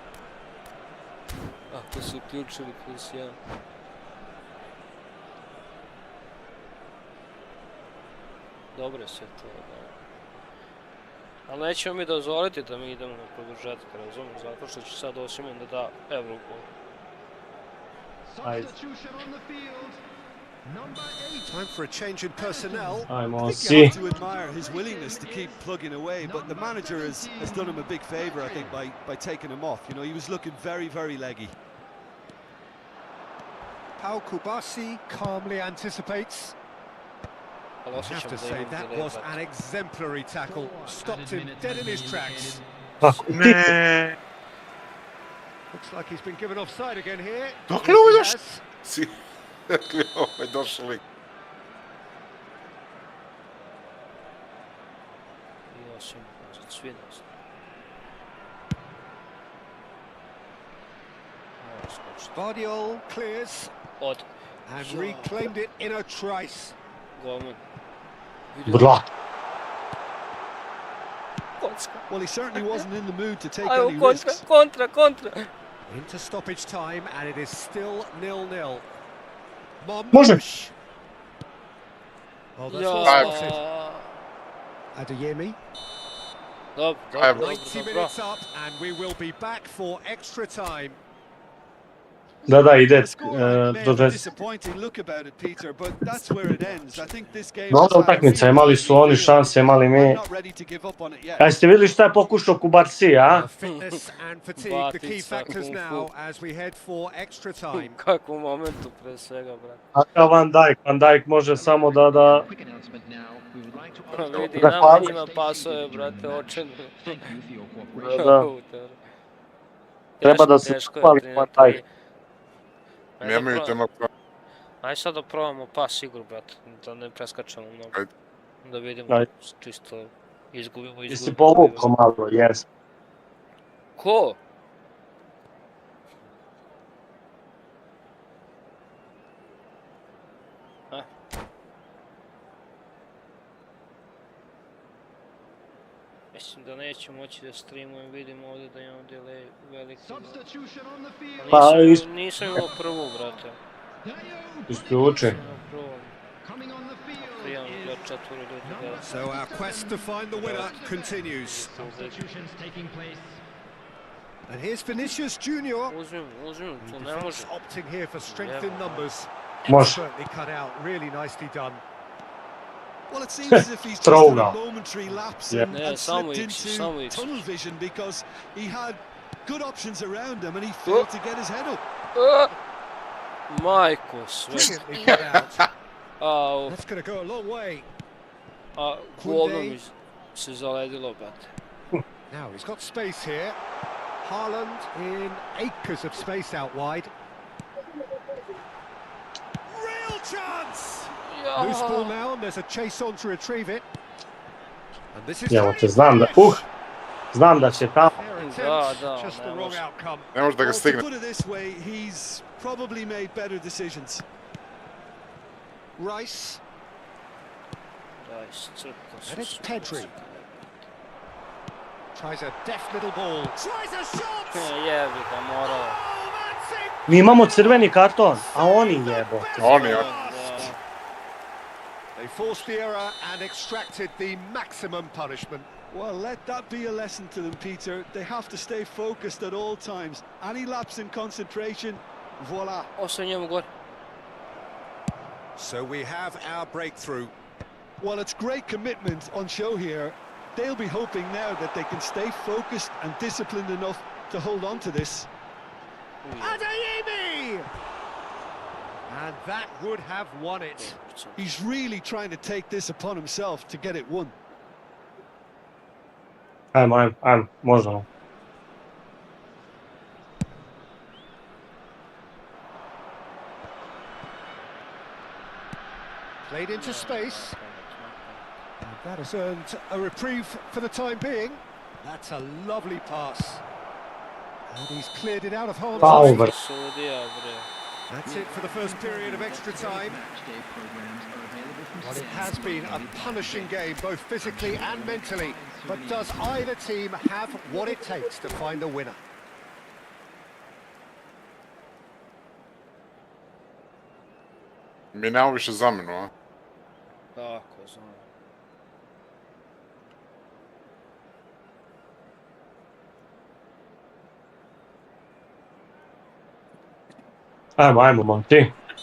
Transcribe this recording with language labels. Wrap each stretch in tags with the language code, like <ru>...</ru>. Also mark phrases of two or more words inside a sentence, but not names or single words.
<sr>Ako su uključili +1. Dobro je sve to, da. Ali nećemo mi dozvoliti da mi idemo na produžetak, razumijem, zato što će sad Osimhen da da Eurogol.</sr> <en>Substitution on the field. Number 8. Time for a change in personnel.</en> <sr>Ajmo,</sr> <en>I</en> <sr>si.</sr> <en>think you have to admire his willingness to keep plugging away, but the manager has done him a big favour, I think, by taking him off. You know, he was looking very, very leggy. Pau Kubasi calmly anticipates.</en> <sr>Ali</sr> <en>I have</en> <sr>osjećam</sr> <en>to</en> <sr>da</sr> <en>say,</en> <sr>imam</sr> <en>that</en> <sr>delay,</sr> <en>was an</en> <sr>brate.</sr> <en>exemplary tackle. Stopped him dead in his tracks.</en> <sr>Kako ti? Ne.</sr> <en>Looks like he's been given offside again here.</en> <sr>Dokle</sr> <en>Yes,</en> <sr>ovo</sr> <en>he</en> <sr>još?</sr> <en>has.</en> <sr>Si. Dakle, ovaj došao lik. I Osimhen, znači svi nas. Ovo skoči.</sr> <en>Guardiol clears</en> <sr>Od.</sr> <en>and</en> <sr>Ja.</sr> <en>reclaimed it in a trice.</en> <sr>Golman. Brat. Kocka.</sr> <en>Well, he certainly wasn't in the mood to take</en> <sr>Ajmo,</sr> <en>any</en> <sr>kontra,</sr> <en>risks.</en> <sr>kontra.</sr> <en>Into stoppage time, and it is still 0-0.</en> <sr>Može.</sr> <en>Marmoush. Oh, that's all</en> <sr>Ja.</sr> <en>spotted. Adeyemi.</en> <sr>Dobro, Ajmo.</sr> <en>90 minutes up, and we will be back for extra time.</en> <sr>Da, ide</sr> <en>The scoreline may have a</en> <sr>produžeci.</sr> <en>disappointing look about it, Peter, but that's where it ends. I think this game</en> <sr>Dobra</sr> <en>has had a</en> <sr>utakmica,</sr> <en>really</en> <sr>imali su oni</sr> <en>feel.</en> <sr>šanse, imali mi.</sr> <en>I'm not ready to give up on it yet.</en> <sr>A jeste vidjeli šta je pokušao Kubarsi, a?</sr> <en>Fitness and fatigue, the key</en> <sr>Batica,</sr> <en>factors</en> <sr>kung fu.</sr> <en>now as we head for extra time.</en> <sr>U kakvom momentu pre svega, brate. A Van Dijk može samo da...</sr> <en>Quick announcement now. We would like to</en> <sr>Pa ask vidi, Da, nama hvala. njima pasove, brate, očeno.</sr> <en>thank you for your cooperation.</en> <sr>Da. Treba da se hvali Van Dijk. Nemaju tema prava. Ajde sad da probamo pas igru, brate, da ne preskačemo mnogo. Ajde. Da vidimo, Ajde. čisto izgubimo. Jesi povukao malo, jes. Ko? Mislim da neću moći da streamujem, vidim ovdje da imam delay veliki.</sr> <en>Substitution on the field.</en> <sr>Pa, Nisam imao prvu, brate. Isključi. Nisam imao prvu.</sr> <en>Coming on the field</en> <sr>Prijavno gleda</sr> <en>is</en> <sr>4 ljudi gleda.</sr> <en>So our quest to find the winner continues. substitutions taking place. And here's Vinicius Junior.</en> <sr>Uzmim, tu ne može.</sr> <en>Defense opting here for strength in numbers.</en> <sr>Može.</sr> <en>Certainly cut out, really nicely done. Well, it seems as if he's just Throw had a now. momentary lapse Yeah. and, Yeah, and</en> <sr>samo</sr> <en>slipped</en> <sr>ići,</sr> <en>into</en> <sr>samo ići.</sr> <en>tunnel vision because he had good options around him and he failed to get his head up.</en> <sr>Majko sve.</sr> <en>Brilliantly cut out.</en> <sr>Au,</sr> <en>That's going to go a long way.</en> <sr>a govno mi se zaledilo, brate.</sr> <en>Now he's got space here. Haaland in acres of space out wide. Real chance! Loose ball now, and there's a chase on to retrieve it. And this is</en> <sr>Evo te, znam da će tamo.</sr> <en>Fair</en> <sr>Da,</sr> <en>attempt,</en> <sr>da,</sr> <en>just the</en> <sr>ne</sr> <en>wrong</en> <sr>može.</sr> <en>outcome.</en> <sr>Ne može da ga</sr> <en>Well, to</en> <sr>stigne.</sr> <en>put it this way, he's probably made better decisions. Rice,</en> <sr>Daj, crkao</sr> <en>and</en> <sr>sam</sr> <en>it's</en> <sr>se.</sr> <en>Pedri. Tries a deft little ball. Tries a shot!</en> <sr>Jebi ga, morao.</sr> <en>Oh, that's it!</en> <sr>Mi imamo crveni karton, a oni jebote. Oni,</sr> <en>They forced the error and extracted the maximum punishment. Well, let that be a lesson to them, Peter. They have to stay focused at all times. Any lapse in concentration, voila.</en> <sr>Osam njemu gore.</sr> <en>So we have our breakthrough. Well, it's great commitment on show here. They'll be hoping now that they can stay focused and disciplined enough to hold on to this. Adeyemi! And that would have won it. He's really trying to take this upon himself to get it won.</en> <sr>Ajmo, možemo.</sr> <en>Played into space. And that has earned a reprieve for the time being. That's a lovely pass. And he's cleared it out of harm's Foul, way. but-</en> <sr>Sudija, bre.</sr> <en>That's it for the first period of extra time. Well, it has been a punishing game, both physically and mentally. But does either team have what it takes to find a winner?</en> <sr>Mi nemamo više zamenu, a? Tako, znam. Ajmo, momci.</sr>